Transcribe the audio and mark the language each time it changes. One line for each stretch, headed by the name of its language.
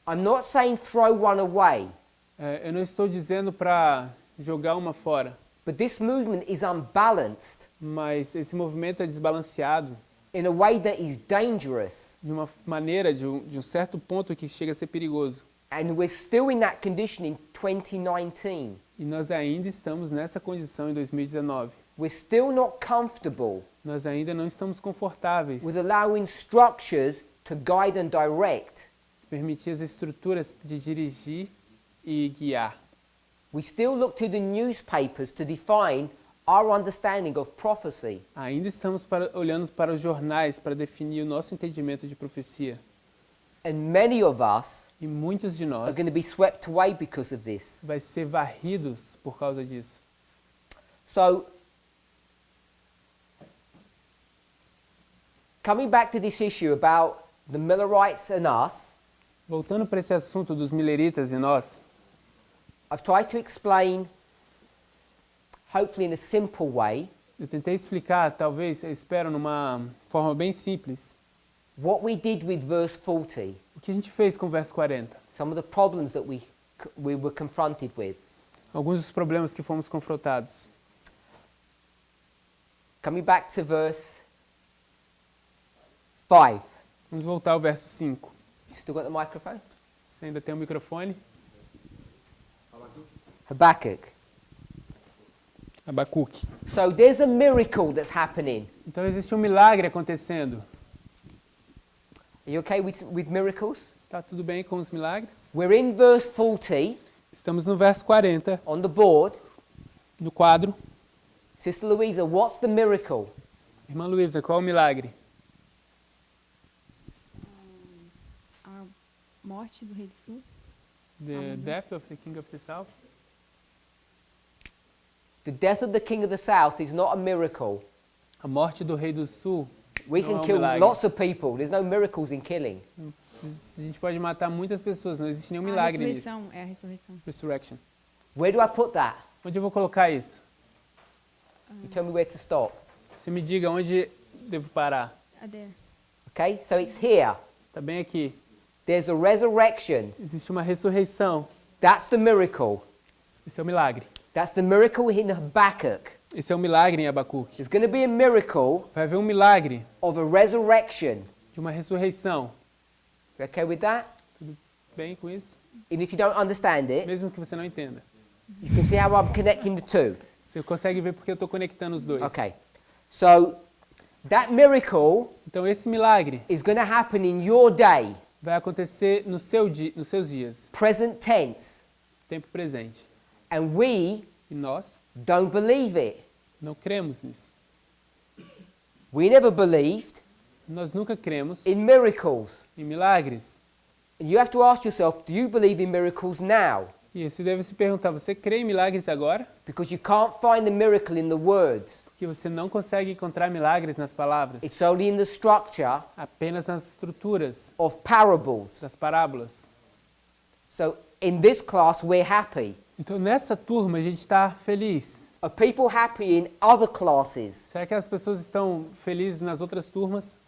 English: I'm not saying throw one away,
Portuguese: Eu não estou dizendo para jogar uma fora,
English: but this movement is unbalanced
Portuguese: mas esse movimento é desbalanceado
English: in a way that is dangerous.
Portuguese: de uma maneira, de um certo ponto que chega a ser perigoso.
English: And we're still in that condition in 2019.
Portuguese: E nós ainda estamos nessa condição em 2019.
English: We're still not comfortable
Portuguese: Nós ainda não estamos confortáveis
English: with allowing structures to guide and direct.
Portuguese: permitir as estruturas de dirigir e guiar.
English: We still look to the newspapers to define our understanding of prophecy.
Portuguese: Ainda estamos olhando para os jornais para definir o nosso entendimento de profecia.
English: And many of us
Portuguese: E muitos de
English: are
Portuguese: nós
English: going to be swept away because of this.
Portuguese: vai ser varridos por causa disso.
English: So, coming back to this issue about the Millerites and us,
Portuguese: Voltando para esse assunto dos mileritas e nós,
English: I've tried to explain, hopefully in a simple way,
Portuguese: eu tentei explicar, talvez, eu espero, numa forma bem simples,
English: what we did with verse 40,
Portuguese: o que a gente fez com o verso 40.
English: some of the problems that we were confronted with.
Portuguese: Alguns dos problemas que fomos confrontados.
English: Coming back to verse 5.
Portuguese: Vamos voltar ao verso 5.
English: You still got the microphone?
Portuguese: Você ainda tem o microfone?
English: Habakkuk.
Portuguese: Abacuque.
English: So there's a miracle that's happening.
Portuguese: Então existe um milagre acontecendo.
English: Are you okay with miracles?
Portuguese: Está tudo bem com os milagres?
English: We're in verse 40
Portuguese: Estamos no verso 40,
English: on the board.
Portuguese: no quadro.
English: Sister Louisa, what's the miracle?
Portuguese: Irmã Luísa, qual é o milagre? A morte do rei do sul.
English: The death of the king of the south? The death of the king of the south is not a miracle.
Portuguese: A morte do rei do sul.
English: We
Portuguese: Não
English: can
Portuguese: é um
English: kill
Portuguese: milagre.
English: lots of people. There's no miracles in killing.
Portuguese: A gente pode matar muitas pessoas, não existe nenhum A milagre nisso. ressurreição, é a ressurreição.
English: Resurrection. Where do I put that?
Portuguese: Onde eu vou colocar isso?
English: You tell me where to stop.
Portuguese: Você me diga onde devo parar.
English: There. Okay, so it's here.
Portuguese: Tá bem aqui.
English: There's a resurrection.
Portuguese: Existe uma ressurreição.
English: That's the miracle.
Portuguese: Esse é o milagre.
English: That's the miracle in Habakkuk.
Portuguese: Esse é o milagre em Abacuque.
English: There's going to be a miracle
Portuguese: Vai haver um milagre
English: of a resurrection.
Portuguese: de uma ressurreição.
English: You okay with that?
Portuguese: Tudo bem com isso?
English: And if you don't understand it,
Portuguese: Mesmo que você não entenda.
English: you can see how I'm connecting the two.
Portuguese: Você consegue ver porque eu estou conectando os dois.
English: Okay. So, that miracle
Portuguese: Então esse milagre
English: is going to happen in your day,
Portuguese: vai acontecer no seu nos seus dias,
English: present tense.
Portuguese: tempo presente.
English: And we
Portuguese: E nós
English: don't believe it.
Portuguese: não cremos nisso.
English: We never believed
Portuguese: Nós nunca cremos
English: in miracles.
Portuguese: em milagres.
English: And you have to ask yourself, do you believe in miracles now?
Portuguese: E você deve se perguntar, você crê em milagres agora?
English: Because you can't find the miracle in the words.
Portuguese: Porque você não consegue encontrar milagres nas palavras,
English: It's only in the structure
Portuguese: apenas nas estruturas
English: of parables.
Portuguese: das parábolas.
English: So in this class, we're happy.
Portuguese: Então nessa turma a gente está feliz.
English: Are people happy in other classes,
Portuguese: Será que as pessoas estão felizes nas outras turmas,